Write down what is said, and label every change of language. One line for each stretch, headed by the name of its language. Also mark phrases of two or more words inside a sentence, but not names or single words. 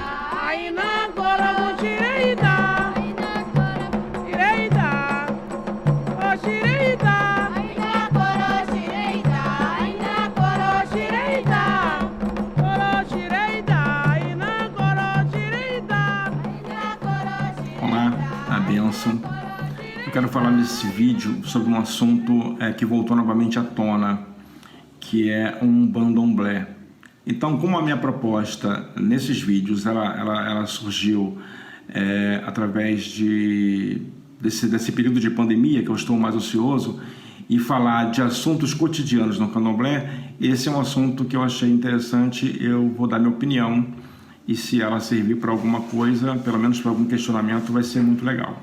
Yoruba: Aina Coroxireida, Xireida, Coroxireida, Aina Coroxireida, Aina Coroxireida, Coroxireida, Aina Coroxireida. Aina Coroxireida.
Portuguese: Olá, a bênção. Eu quero falar nesse vídeo sobre um assunto que voltou novamente à tona, que é um bandomblé. Então, como a minha proposta nesses vídeos, ela surgiu através desse período de pandemia, que eu estou mais ocioso, e falar de assuntos cotidianos no candomblé, esse é um assunto que eu achei interessante, eu vou dar minha opinião, e se ela servir para alguma coisa, pelo menos para algum questionamento, vai ser muito legal.